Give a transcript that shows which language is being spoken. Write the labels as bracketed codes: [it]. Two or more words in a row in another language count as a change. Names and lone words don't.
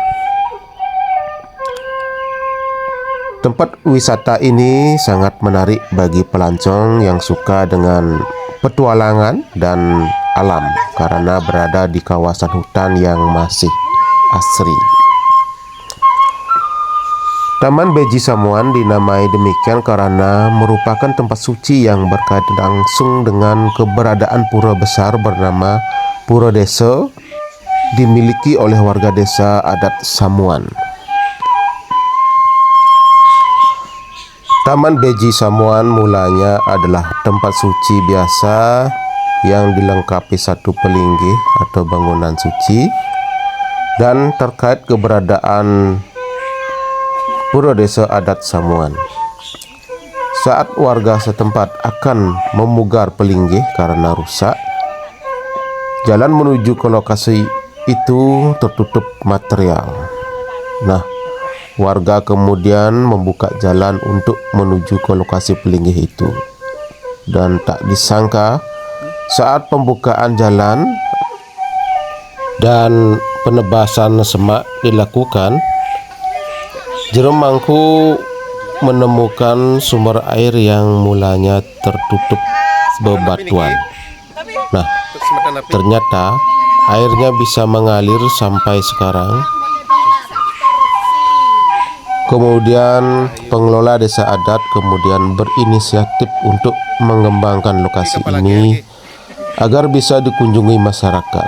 [id] Tempat wisata ini sangat menarik bagi pelancong yang suka dengan petualangan dan alam karena berada di kawasan hutan yang masih asri. Taman Beji Samuan dinamai demikian karena merupakan tempat suci yang berkaitan langsung dengan keberadaan pura besar bernama Pura Desa, dimiliki oleh warga desa adat Samuan. Taman Beji Samuan mulanya adalah tempat suci biasa yang dilengkapi satu pelinggih atau bangunan suci, dan terkait keberadaan Pura Desa adat Samuan. Saat warga setempat akan memugar pelinggih karena rusak, jalan menuju ke lokasi itu tertutup material. Nah, warga kemudian membuka jalan untuk menuju ke lokasi pelinggih itu. Dan tak disangka, saat pembukaan jalan dan penebasan semak dilakukan, jero mangku menemukan sumber air yang mulanya tertutup bebatuan. Nah, ternyata airnya bisa mengalir sampai sekarang. Kemudian pengelola desa adat kemudian berinisiatif untuk mengembangkan lokasi ini agar bisa dikunjungi masyarakat.